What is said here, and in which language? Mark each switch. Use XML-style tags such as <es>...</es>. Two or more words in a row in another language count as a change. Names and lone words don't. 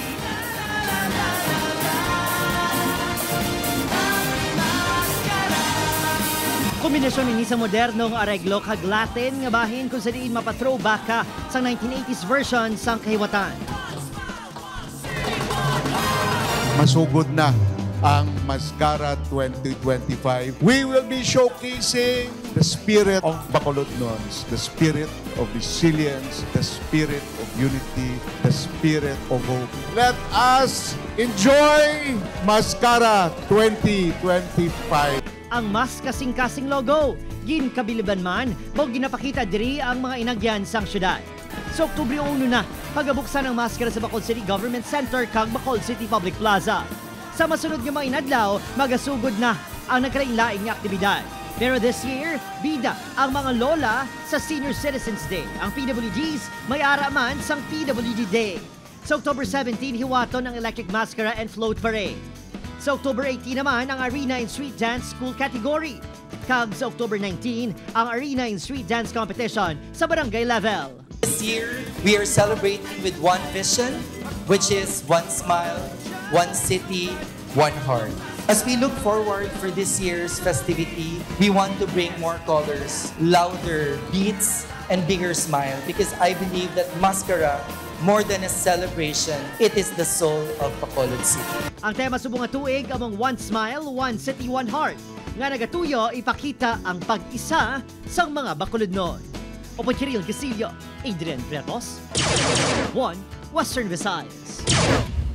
<hil>Kombinasyon ni sa modernong areglo kag Latin nga bahin kung saan mapa-throwback ka sa 1980s version sang Kahiwatan. Masugod na ang Mascara 2025.</hil> <en>We will be showcasing the spirit of Bacolodnons, the spirit of resilience, the spirit of unity, the spirit of hope. Let us enjoy Mascara 2025.</en> <hil>Ang mas kasing-kasing logo, ginkabiliban man, mo ginapakita diri ang mga inagyan sang syudad. Sa Oktubre 1 na, pagabuksan ang Mascara sa Bacolod City Government Center kag Bacolod City Public Plaza. Sa masunod nga mga inadlaw, magasugod na ang nagkalain-laing nga aktibidad. Pero</hil> <en>this year,</en> <hil>bida ang mga lola sa Senior Citizens Day. Ang PWDs may ara man sang PWD Day. Sa October 17, hiwaton ang Electric Mascara and Float Parade. Sa October 18 naman, ang Arena and Street Dance School category. Kag sa October 19, ang Arena and Street Dance Competition sa barangay level.</hil> <en>This year, we are celebrating with one vision, which is one smile, one city, one heart. As we look forward for this year's festivity, we want to bring more colors, louder beats, and bigger smile because I believe that Mascara, more than a celebration, it is the soul of Bacolod City.</en> <hil>Ang tema subong nga tuig among One Smile, One City, One Heart nga nagatuyo ipakita ang pag-isa sang mga Bacolodnon. Opo Kiril Gasillo, Adrian Pretos, One Western Visayas.</hil>